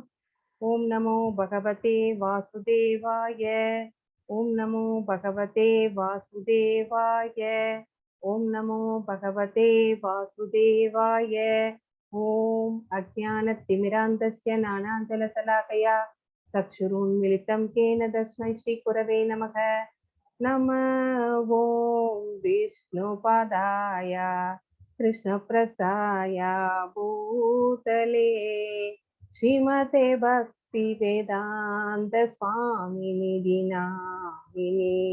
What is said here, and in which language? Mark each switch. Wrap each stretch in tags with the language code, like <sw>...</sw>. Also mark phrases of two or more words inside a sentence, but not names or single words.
<sa>ॐ नमो भगवते वासुदेवाय, ॐ नमो भगवते वासुदेवाय, ॐ नमो भगवते वासुदेवाय. ॐ अज्ञानतिमिरान्धस्य ज्ञानाञ्जलशलाकया चक्षुरुन्मीलितं केन तस्मै श्री गुरवे नमः. नमः ओं विष्णुपदाय कृष्णप्रसाय भूतले श्रीमते भक्ति वेदांत स्वामिनिधि नामिने।</sa>